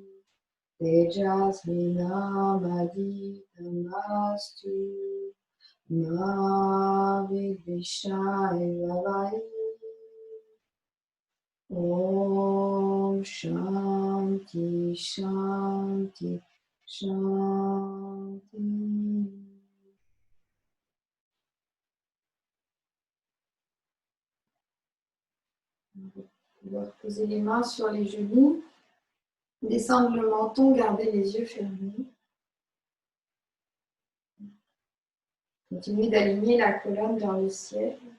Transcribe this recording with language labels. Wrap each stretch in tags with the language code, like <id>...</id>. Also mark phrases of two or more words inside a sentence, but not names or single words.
<sa>Tejasvinamaditammastu Ma Vidvishai Vavai Om Shanti Shanti Shanti.</sa> <fr>On va poser les mains sur les genoux, descendre le menton, garder les yeux fermés. Continuez d'aligner la colonne vers le ciel.</fr>